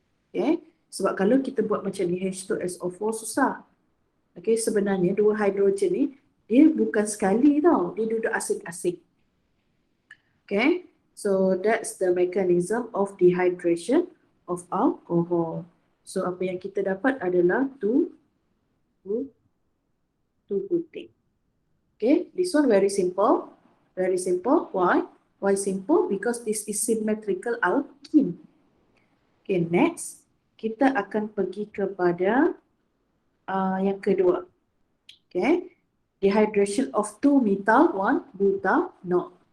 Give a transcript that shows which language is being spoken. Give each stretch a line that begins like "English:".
Malay: Okay, sebab kalau kita buat macam ni H2SO4 susah. Okay, sebenarnya dua hidrogen ni dia bukan sekali tau, dia duduk asing-asing.
English: Okay, so that's the mechanism of dehydration of alcohol.
Malay: So apa yang kita dapat adalah two butane.
English: Okay, this one very simple. Very simple. Why? Why simple? Because this is symmetrical alkene.
Malay: Okay, next kita akan pergi kepada yang kedua.
English: Okay, dehydration of 2-methyl 1-butanol.